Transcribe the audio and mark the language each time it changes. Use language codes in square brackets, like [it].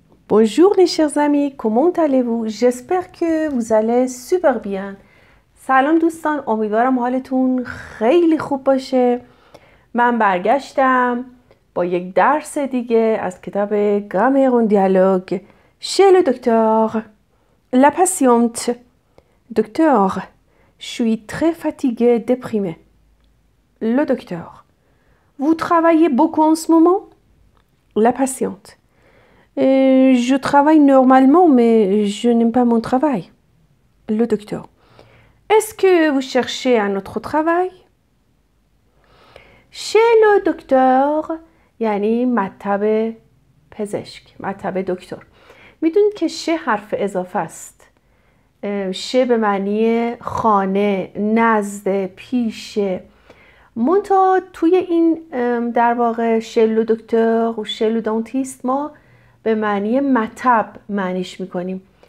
[fr] Bonjour les chers amis, comment allez-vous? J'espère que vous allez super bien. [fa] سلام دوستان، امیدوارم حالتون خیلی خوب باشه. من برگشتم با یک درس دیگه از کتاب [fr] Grammaire en dialogue chez le docteur. La patiente. Docteur, je suis très fatiguée, déprimée. Le docteur. Vous travaillez beaucoup en ce moment? La patiente. Je travaille normalement, mais je n'aime pas mon travail. Le docteur. Est-ce que vous cherchez un autre travail? [fa] Chez le docteur یعنی مطب پزشک، مطب دکتر. میدونید که شه حرف اضافه است. شه به معنی خانه، نزد، پیشه. منتها توی این در واقع شلو دکتر و شلو دانتیست ما به معنی مطب معنیش میکنیم.